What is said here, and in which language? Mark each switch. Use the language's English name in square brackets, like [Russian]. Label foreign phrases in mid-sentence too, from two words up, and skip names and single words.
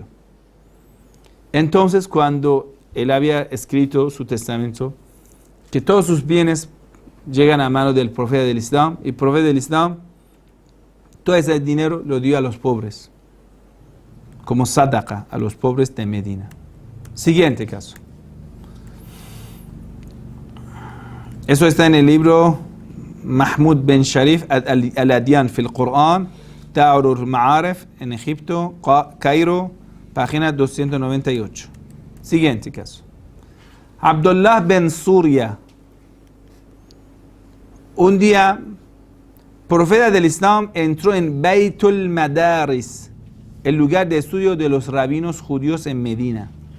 [Spanish] Entonces, cuando él había escrito su testamento, que todos sus bienes llegan a manos del profeta del Islam, y el profeta del Islam, todo ese dinero lo dio a los pobres, como sadaqa a los pobres de Medina. Siguiente caso. Eso está en el libro Mahmud bin Sharif al-Adyan fil Qur'an, Ta'urur Ma'arif, en Egipto, Cairo, página 298. Siguiente caso. Abdullah bin Surya. Un día, profeta del Islam entró en Baitul Madaris, el lugar de estudio de los rabinos judíos en Medina.